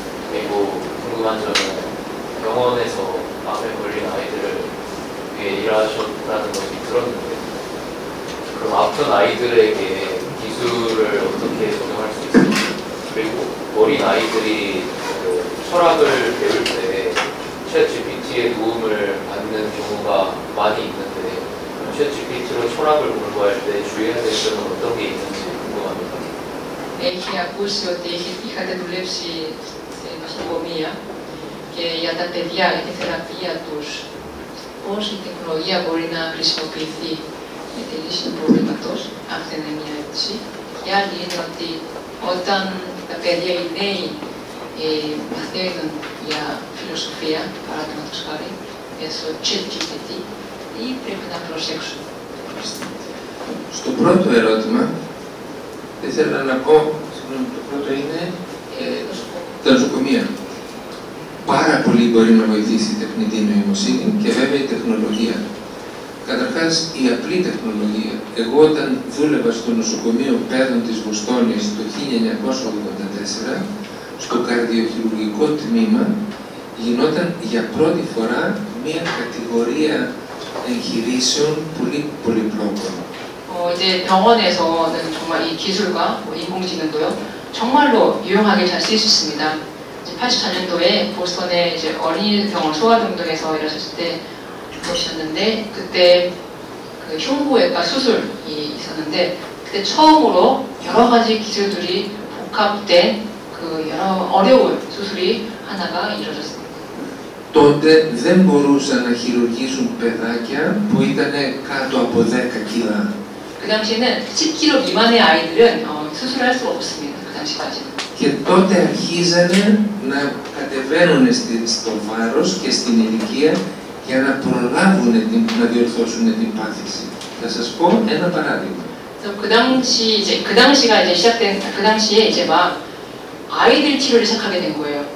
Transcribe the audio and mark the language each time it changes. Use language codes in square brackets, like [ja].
[ko] 그리고 궁금한 점은 병원에서 암에 걸린 아이들을 위해 일하셨다는 것을 들었는데 그럼 아픈 아이들에게 기술을 어떻게 적용할 수 있을지 그리고 어린 아이들이 철학을 배울 때 챗GPT의 도움을 받는 경우가 많이 있는데 챗GPT로 철학을 공부할 때 주의해야 될 점은 어떤 게 있는지 궁금합니다. [el] Έχει ακούσει ότι είχατε δουλέψει σε νοσοκομεία και για τα παιδιά, για τη θεραπεία τους, πώς η τεχνολογία μπορεί να χρησιμοποιηθεί για τη λύση του προβλήματος. Αυτή είναι μια ερώτηση. Η άλλη είναι ότι όταν τα παιδιά, οι νέοι, μαθαίνουν για φιλοσοφία, παραδείγματος χάρη, μέσω ChatGPT, ή πρέπει να προσέξουν. Στο πρώτο ερώτημα, ήθελα να πω, το πρώτο είναι τα νοσοκομεία. Πάρα πολύ μπορεί να βοηθήσει η τεχνητή νοημοσύνη και βέβαια η τεχνολογία. Καταρχάς, η απλή τεχνολογία. Εγώ όταν δούλευα στο νοσοκομείο Παιδών της Βοστόνης το 1984, στο καρδιοχειρουργικό τμήμα, γινόταν για πρώτη φορά μία κατηγορία εγχειρήσεων πολύ πολυπλόκων. [ko] 이제 병원에서는 정말 이 기술과 인공지능도요 정말로 유용하게 잘 쓰일 수 있습니다. 84년도에 보스턴의 이제 어린이병원 소아병동에서 일하셨을 때 보셨는데 그때 그 흉부외과 수술이 있었는데 그때 처음으로 여러 가지 기술들이 복합된 그 여러 어려운 수술이 하나가 이루어졌습니다. [el] Τότε δεν μπορούσαν να χειρουργήσουν παιδάκια που ήταν κάτω από 10 κιλά. [ko] 그 당시에는 10kg 미만의 아이들은 수술을 할 수가 없었습니다. 그 당시까지는. [el] Και τότε αρχίζανε να κατεβαίνουν στο βάρος και στην ηλικία για να προλάβουν να διορθώσουν την πάθηση. Θα σας πω ένα παράδειγμα. [ko] 그 당시가 이제 시작된 그 당시에 이제 막 아이들 치료를 시작하게 된 거예요.